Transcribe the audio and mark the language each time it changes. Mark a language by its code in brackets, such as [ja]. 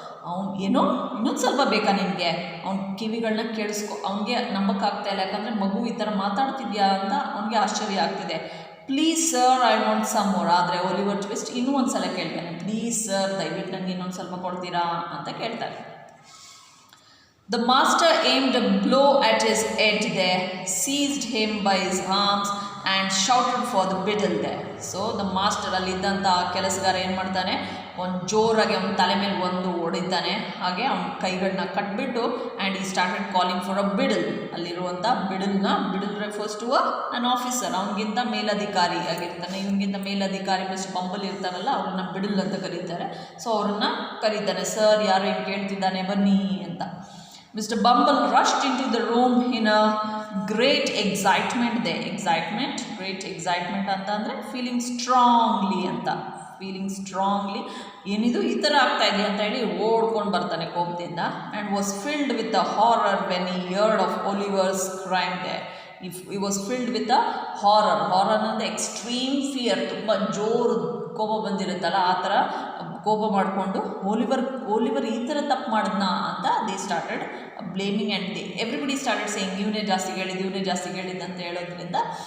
[kn] ಅವ್ನು ಏನೋ ಇನ್ನೊಂದು ಸ್ವಲ್ಪ ಬೇಕಾ ನಿನಗೆ, ಅವ್ನ ಕಿವಿಗಳನ್ನ ಕೇಳಿಸ್ಕೊ, ಅವನಿಗೆ ನಂಬಕ್ಕಾಗ್ತಾ ಇಲ್ಲ, ಯಾಕಂದರೆ ಮಗು ಈ ಥರ ಮಾತಾಡ್ತಿದ್ಯಾ ಅಂತ ಅವನಿಗೆ ಆಶ್ಚರ್ಯ ಆಗ್ತಿದೆ. [en] please sir I want some more, [kn] ಆದರೆ ಒಲಿವರ್ ಟ್ವಿಸ್ಟ್ ಇನ್ನೂ ಒಂದು ಸಲ ಕೇಳ್ತಾನೆ, ಪ್ಲೀಸ್ ಸರ್ ದಯವಿಟ್ಟು ನನಗೆ ಇನ್ನೊಂದು ಸ್ವಲ್ಪ ಕೊಡ್ತೀರಾ ಅಂತ ಕೇಳ್ತಾರೆ. [en] The master aimed a blow at his head there, seized him by his arms and shouted for the biddle there. [kn] So the master ಅಲ್ಲಿದ್ದಂಥ ಕೆಲಸಗಾರ ಏನು ಮಾಡ್ತಾನೆ, ಒಂದು ಜೋರಾಗಿ ಅವನ ತಲೆ ಮೇಲೆ ಒಂದು ಹೊಡಿತಾನೆ, ಹಾಗೆ ಅವನ ಕೈಗಳನ್ನ ಕಟ್ಬಿಟ್ಟು [en] And he started calling for a beadle. [kn] ಅಲ್ಲಿರುವಂಥ ಬಿಡಲ್ [en] refers to an officer, [kn] ಅವನಿಗಿಂತ ಮೇಲಧಿಕಾರಿ ಆಗಿರ್ತಾನೆ, ಇವನಿಗಿಂತ ಮೇಲಧಿಕಾರಿ ಮಿಸ್ಟರ್ ಬಂಬಲ್ ಇರ್ತಾರಲ್ಲ ಅವ್ರನ್ನ ಬಿಡಲ್ ಅಂತ ಕರೀತಾರೆ. ಸೊ ಅವ್ರನ್ನ ಕರೀತಾನೆ, ಸರ್ ಯಾರು ಏನು ಕೇಳ್ತಿದ್ದಾನೆ ಬನ್ನಿ ಅಂತ. [en] Mr. Bumble rushed into the room in a great excitement there. [kn] Great excitement ಅಂತ ಅಂದರೆ [en] feeling strongly [kn] ಅಂತ, ಫೀಲಿಂಗ್ ಸ್ಟ್ರಾಂಗ್ಲಿ ಏನಿದು ಈ ಥರ ಆಗ್ತಾ ಇದೆ ಅಂತ ಹೇಳಿ ಓಡ್ಕೊಂಡು ಬರ್ತಾನೆ ಕೋಪದಿಂದ. [en] And was filled with a horror when he heard of Oliver's crime they. He was filled with a horror [kn] ಅಂದರೆ [en] extreme fear, [kn] ತುಂಬ ಜೋರು ಕೋಪ ಬಂದಿರುತ್ತಲ್ಲ ಆ ಥರ ಕೋಪ ಮಾಡಿಕೊಂಡು ಓಲಿವರ್ ಈ ಥರ ತಪ್ಪು ಮಾಡಿದ್ನಾ ಅಂತ [en] they started blaming and everybody started saying [kn] ಇವನೇ ಜಾಸ್ತಿ ಹೇಳಿದ್ದು ಅಂತ ಹೇಳೋದ್ರಿಂದ.